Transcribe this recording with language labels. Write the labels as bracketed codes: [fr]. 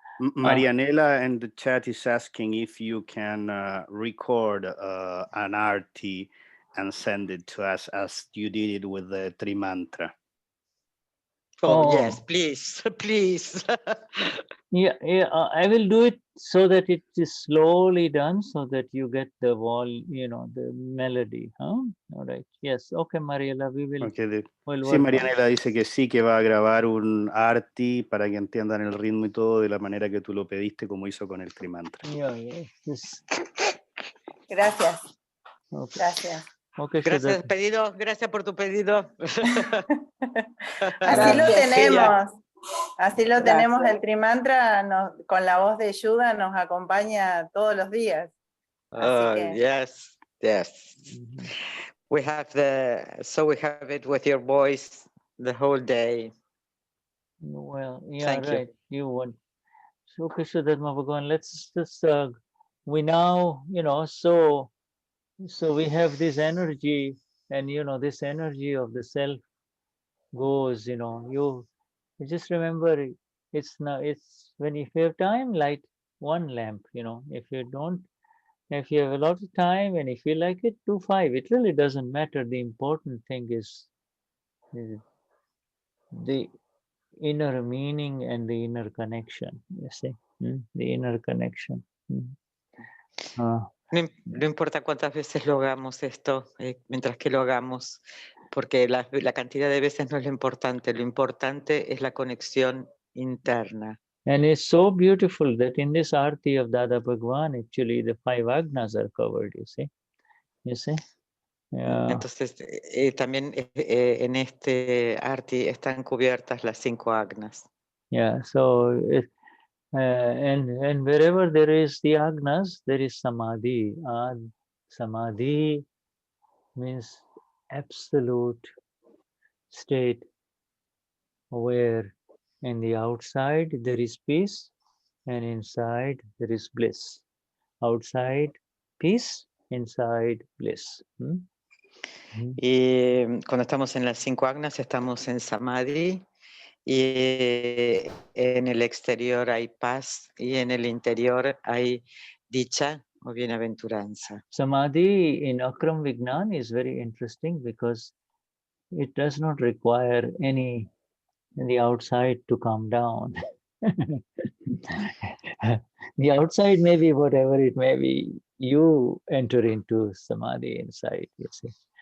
[en] Marianela in the chat is asking if you can record an arti and send it to us as you did it with the Trimantra. Oh, yes, please, please. Yeah, I will do it so that it is slowly done so that you get the the melody. Huh? All right. Yes. Okay, Mariela, we will. Okay. [es] Sí, Marianela dice que sí, que va a grabar un arti para que entiendan el ritmo y todo de la manera que tú lo pediste, como hizo con el Trimantra. [en] Yeah, yes. [es] Gracias. [en] Okay. [es] Gracias. [en] Okay, [es] gracias, pedido. Gracias por tu pedido. Así lo tenemos. Así lo tenemos. El Trimantra con la voz de Shuddha nos acompaña todos los días. Así que... [en] Yes, yes. We have it with your voice the whole day. Well, yeah, thank right. You want. So, Vishuddhatma Bhagavan, let's just we now, so we have this energy, and this energy of the self goes, you just remember it's when if you have time, light one lamp, if you have a lot of time and if you like it, do 5. It really doesn't matter. The important thing is the inner meaning and the inner connection, you see, the inner connection. [es] No importa cuántas veces lo hagamos esto, mientras que lo hagamos, porque la cantidad de veces no es lo importante es la conexión interna. [en] And it's so beautiful that in this Arti of Dada Bhagwan, actually the 5 Agnas are covered, you see. Yeah. [es] Entonces, también en este Arti están cubiertas las 5 Agnas. [en] Yeah, so and wherever there is the Agnas, there is Samadhi. Samadhi means absolute state where in the outside there is peace and inside there is bliss. Outside peace, inside bliss. [es] Y cuando estamos en las 5 Agnas estamos en Samadhi y en el exterior hay paz y en el interior hay dicha o bienaventuranza. [en] Samadhi in Akram Vignan is very interesting because it does not require any in the outside to come down. The outside may be whatever it may be, you enter into Samadhi inside, you see.